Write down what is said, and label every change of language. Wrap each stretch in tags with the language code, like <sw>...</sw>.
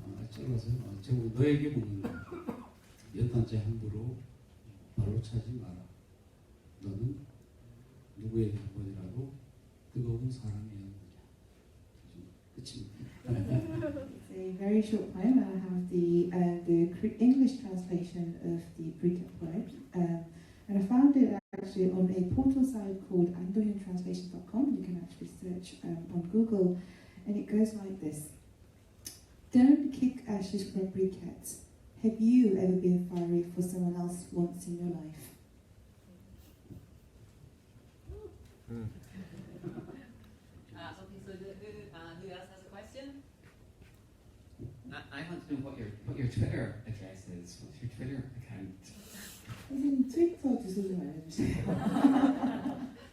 <ko>짧아서요. 제가 너에게 묻는 연탄재 함부로 발로 차지 마라. 너는 누구에게 한 번이라도 뜨거운 사랑이었느냐. 끝입니다.</ko> <en>It's a very short poem. I have the English translation of the British poem, and I found it actually on a portal site called andohyantranslation.com. You can actually search on Google, and it goes like this: Don't kick ashes from briquettes. Have you ever been fiery for someone else once in your life? Okay, so who else has a question? I want to know what your Twitter address is. What's your Twitter account?</en> <ko>선생님 트위터 주소 좀 알려주세요.</ko>